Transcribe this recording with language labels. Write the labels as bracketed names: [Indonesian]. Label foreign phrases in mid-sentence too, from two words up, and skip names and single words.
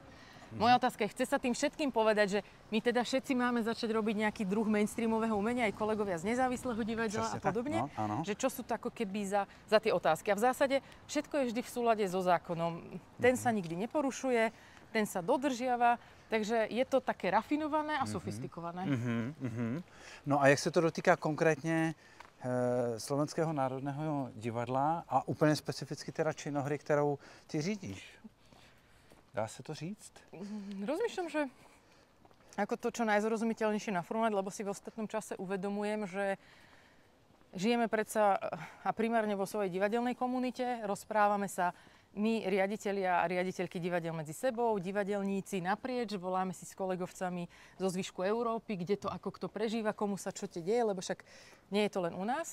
[Slovak] Moja otázka je, chce sa tým všetkým povedať, že my teda všetci máme začať robiť nejaký druh mainstreamového umenia, aj kolegovia z nezávislého divadla a podobne? No, že čo sú to ako keby za tie otázky. A v zásade všetko je vždy v súlade so zákonom. Ten sa nikdy neporušuje, ten sa dodržiava, takže je to také rafinované a sofistikované. [Czech] No a jak se to dotýká konkrétně Slovenského národného divadla a úplně specificky teda činohry, kterou ty řídíš? [Slovak] Dá sa to říct? Rozmýšľam, že ako to čo najzrozumiteľnejšie naformulovať, lebo si v ostatnom čase uvedomujem, že žijeme predsa a primárne vo svojej divadelnej komunite, rozprávame sa my, riaditelia a riaditeľky divadiel medzi sebou, divadelníci naprieč, voláme si s kolegovcami zo zvyšku Európy, kde to ako kto prežíva, komu sa čo te deje, lebo však nie je to len u nás.